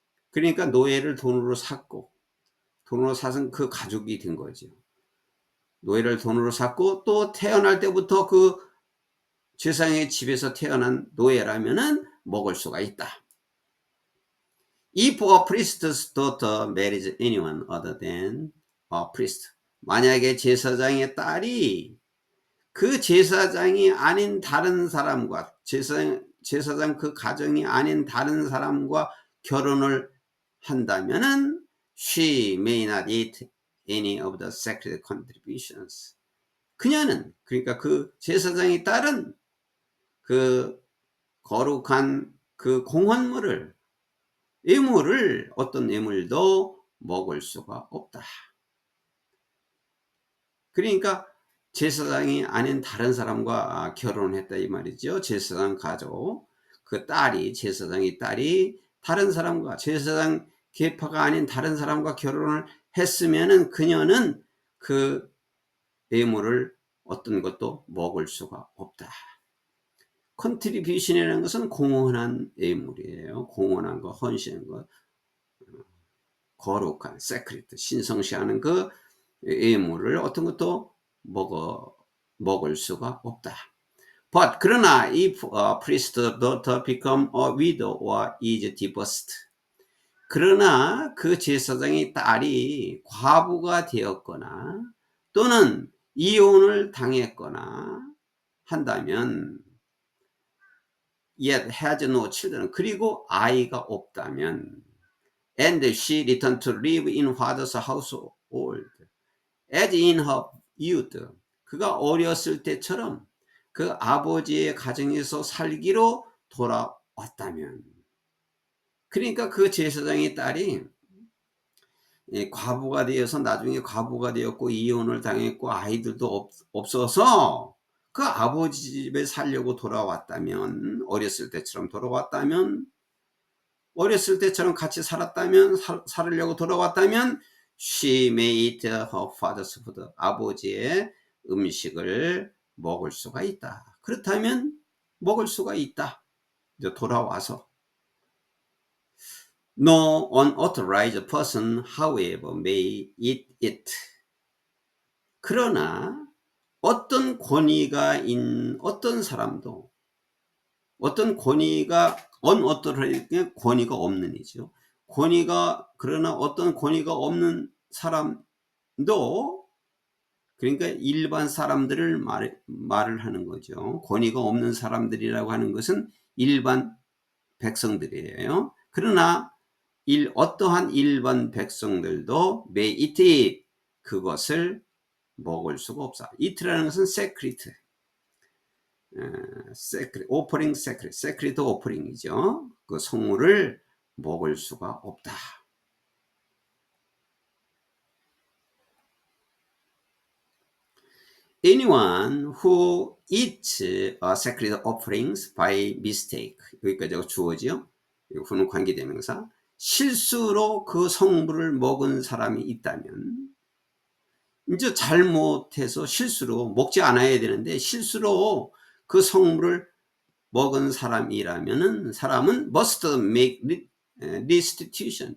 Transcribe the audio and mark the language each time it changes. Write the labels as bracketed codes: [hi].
[ko] 그러니까 노예를 돈으로 샀고 돈으로 사서 그 가족이 된 거죠. 노예를 돈으로 샀고 또 태어날 때부터 그 제사장의 집에서 태어난 노예라면은 먹을 수가 있다. [en] If a priest's daughter marries anyone other than a priest [ko] 만약에 제사장의 딸이 그 제사장이 아닌 다른 사람과 제사장 그 가정이 아닌 다른 사람과 결혼을 한다면은 [en] she may not eat any of the sacred contributions. [ko] 그녀는 그러니까 그 제사장의 딸은 그 거룩한 그 공헌물을 예물을 어떤 예물도 먹을 수가 없다. 그러니까 제사장이 아닌 다른 사람과 결혼했다 이 말이죠. 제사장 가족 그 딸이 제사장의 딸이 다른 사람과 제사장 계파가 아닌 다른 사람과 결혼을 했으면은 그녀는 그 예물을 어떤 것도 먹을 수가 없다. 컨트리뷰션이라는 것은 공헌한 예물이에요. 공헌한 거, 헌신한 거. 거룩한 세크리트 신성시하는 그 예물을 어떤 것도 먹을 수가 없다. [en] But [ko] 그러나 [en] if a priest's daughter become a widow or is divorced. [ko] 그러나 그 제사장의 딸이 과부가 되었거나 또는 이혼을 당했거나 한다면 [en] yet has no children. [ko] 그리고 아이가 없다면 [en] and she returned to live in father's household as in her youth. [ko] 그가 어렸을 때처럼 그 아버지의 가정에서 살기로 돌아왔다면, 그러니까 그 제사장의 딸이 과부가 되어서 나중에 과부가 되었고 이혼을 당했고 아이들도 없어서 그 아버지 집에 살려고 돌아왔다면, 어렸을 때처럼 돌아왔다면, 어렸을 때처럼 같이 살았다면, 살으려고 돌아왔다면 [en] she may eat her father's food. [ko] 아버지의 음식을 먹을 수가 있다. 그렇다면 먹을 수가 있다. 이제 돌아와서. [en] No unauthorized person, however, may eat it. [ko] 그러나 어떤 권위가 있는 어떤 사람도, 어떤 권위가 unauthorized, 권위가 없는 이죠. 그러나 어떤 권위가 없는 사람도, 그러니까 일반 사람들을 말을 하는 거죠. 권위가 없는 사람들이라고 하는 것은 일반 백성들이에요. 그러나 어떠한 일반 백성들도 [en] may eat it, [ko] 그것을 먹을 수가 없어. eat라는 것은 secret, 오퍼링 세크리트 오퍼링이죠. 그 성물을 먹을 수가 없다. [en] Anyone who eats sacred offerings by mistake, [ko] 여기까지가 주어지요. 후는 관계대명사. 실수로 그 성물을 먹은 사람이 있다면, 이제 잘못해서 실수로 먹지 않아야 되는데 실수로 그 성물을 먹은 사람이라면은 사람은 [en] must make restitution.